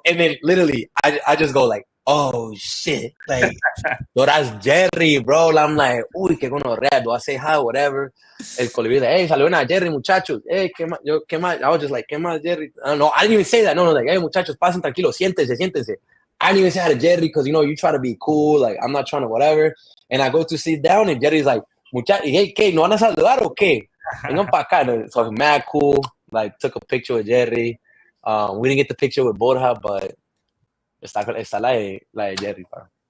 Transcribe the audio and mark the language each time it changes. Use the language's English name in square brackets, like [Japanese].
[English] And then literally, I just go like, oh shit, like, yo, that's Jerry, bro. I'm like, [Spanish] uy, qué gonorrea. [English] Do I say hi, whatever? El Colibrí like, hey, [Spanish] saludan a Jerry, muchachos. [English] Hey, [Spanish] qué más? [English] I was just like, qué más, Jerry? I don't know. I didn't even say that. No, like, hey, muchachos, [Spanish] pasen tranquilos, siéntense. [English] I didn't even say hi to Jerry because you try to be cool. Like, I'm not trying to whatever. And I go to sit down, and Jerry's like, muchachos, hey, [Spanish] ¿qué? ¿No van a saludar o qué? Vengan para acá. [English] So mad cool. Like, took a picture with Jerry. We didn't get the picture with Borja, but [Spanish] está la de Jerry, [English] bro.